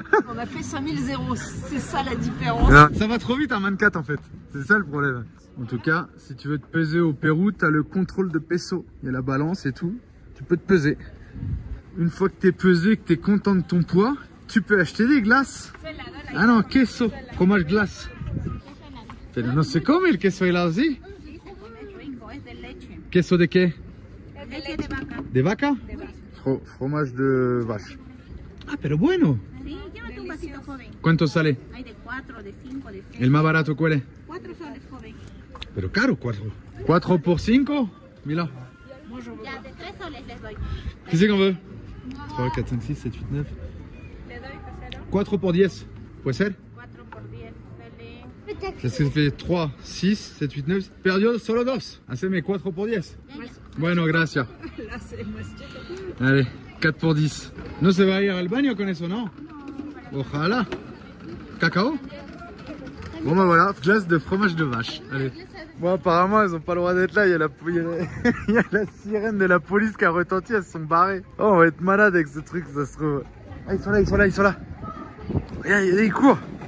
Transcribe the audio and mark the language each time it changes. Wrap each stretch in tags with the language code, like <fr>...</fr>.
<fr>On a fait 5000, c'est ça la différence. Non, ça va trop vite un 24 en fait, c'est ça le problème. En tout cas, si tu veux te peser au Pérou, t'as le contrôle de peso. Il y a la balance et tout, tu peux te peser. Une fois que t'es pesé, que t'es content de ton poids, tu peux acheter des glaces. Ah non, queso, fromage glace.</fr> <es>Pero no se come el queso helado así. Queso de qué? De vaca.</es> <fr>Fromage de vache.</fr> <es>Ah, pero bueno. Sí, llévate un vasito joven. ¿Cuánto sale? Hay de 4, de 5, de 6. El más barato, ¿cuál es? 4 soles joven. Pero caro, 4. 4 por 5. Mira. Ya, de 3 soles les doy.</es> <fr>Qui c'est qu'on veut? 3, 4, 5, 6, 7, 8, 9.</fr> <es>Le doy casero. 4 por 10. ¿Puede ser? 4 por 10. Dale.</es> <fr>Ça se fait 3, 6, 7, 8, 9.</fr> <es>Perdió solo 2. Haceme 4 por 10. Bueno, gracias. Allez, 4 por 10. No se va a ir al baño con eso, ¿no? Ojalá. Cacao?</es> <fr>Bon bah voilà, glace de fromage de vache. Allez. Bon apparemment elles ont pas le droit d'être là, il y a la sirène de la police qui a retenti, elles se sont barrées. Oh on va être malade avec ce truc, ça se trouve. Ah ils sont là, ils sont là, ils sont là. Regarde, ils courent.</fr>